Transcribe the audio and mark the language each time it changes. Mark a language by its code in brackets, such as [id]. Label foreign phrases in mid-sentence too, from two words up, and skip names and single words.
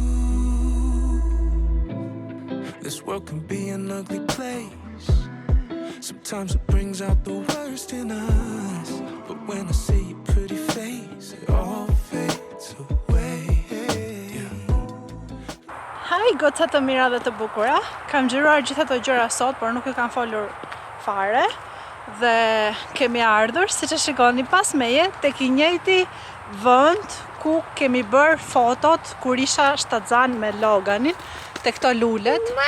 [en] This world can be an ugly place. Sometimes it brings out the worst in us. But when I see your pretty face, it all fades away. [sq] Hi, goca të mira dhe të bukura. Kam xhiruar gjithë ato gjëra sot, por nuk e kam folur fare. Dhe kemi ardhur, siç e shikoni pas meje, tek I njëjti vend ku kemi bërë fotot kur isha shtatzan me Loganin, tek këto lulet.